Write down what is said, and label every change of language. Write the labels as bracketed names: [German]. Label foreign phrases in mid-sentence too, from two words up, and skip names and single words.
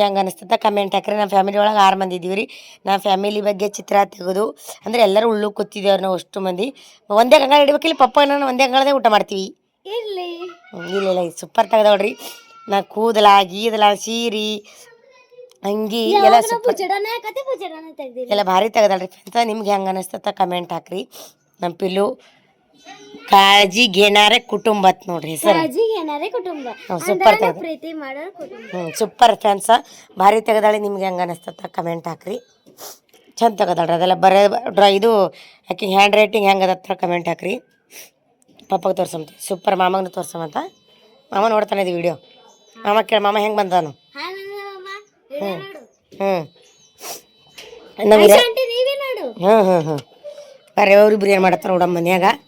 [Kannada] ಹೆಂಗೆ ಅನಿಸ್ತದ ಕಮೆಂಟ್ ಹಾಕ್ರಿ ನಮ್ಮ ಫ್ಯಾಮಿಲಿ ಒಳಗೆ 6 ಮಂದಿ ಇದ್ದೀವಿ ರೀ ನಮ್ಮ ಫ್ಯಾಮಿಲಿ ಬಗ್ಗೆ ಚಿತ್ರ ತೆಗೆದು ಅಂದರೆ ಎಲ್ಲರೂ ಉಳ್ಳು ಕೂತಿದ್ದೇವ್ರು ನಾವು ಅಷ್ಟು ಮಂದಿ ಒಂದೇ ಗಂಗಾಳ ಇಡ್ಬೇಕಿಲ್ಲ ಪಪ್ಪ ನಾನು ಒಂದೇ ಗಂಗಾಳದೇ ಊಟ ಮಾಡ್ತೀವಿ ಇಲ್ಲ ಸೂಪರ್ ತೆಗ್ದವ್ರಿ ನಾ ಕೂದಲ ಗೀದಲ ಸೀರೆ ಅಂಗಿ ಎಲ್ಲ ಸೂಪರ್ ಎಲ್ಲ ಭಾರಿ ತೆಗ್ದಳ್ರಿ ಫ್ರೆಂಡ್ಸ ನಿಮ್ಗೆ ಹೆಂಗೆ ಅನಿಸ್ತದ ಕಮೆಂಟ್ ಹಾಕ್ರಿ ನಮ್ಮ ಪಿಲ್ಲು [Marathi] काळजी घेणारे [Kannada] ಕುಟುಂಬ ಅಂತ ನೋಡ್ರಿ ಹೆಸರು [Marathi] काळजी घेणारे कुटुंब [Kannada] ಸೂಪರ್ ತೆಗ್ದ प्रीती ಮಾಡೋ ಕುಟುಂಬ ಸೂಪರ್ ಫ್ರೆಂಡ್ಸ ಭಾರಿ ತೆಗ್ದಾಳೆ ನಿಮ್ಗೆ ಹೆಂಗೆ ಅನಿಸ್ತದ ಕಮೆಂಟ್ ಹಾಕ್ರಿ ಚಂದ ತೆಗ್ದಾಳ್ರಿ ಅದೆಲ್ಲ ಬರೇ ಇದು ಆಕೆ [English] hand writing [Kannada] ಹೆಂಗೆ ಅದತ್ರ ಕಮೆಂಟ್ ಹಾಕ್ರಿ ಪಪ್ಪಗೆ ತೋರ್ಸಂತ ಸೂಪರ್ ಮಾಮಗನ ತೋರ್ಸಮಂತ ಮಾಮ ನೋಡ್ತಾನೆ ಇದು ವಿಡಿಯೋ ಮಾಮ ಕೇಳಿ ಮಾಮ ಹೆಂಗೆ ಬಂದಾನು ಬರ್ರಿ ಅವ್ರಿಬ್ರು ಏನು ಮಾಡತ್ತಾರ ನೋಡಮ್ಮ ಮನ್ಯಾಗ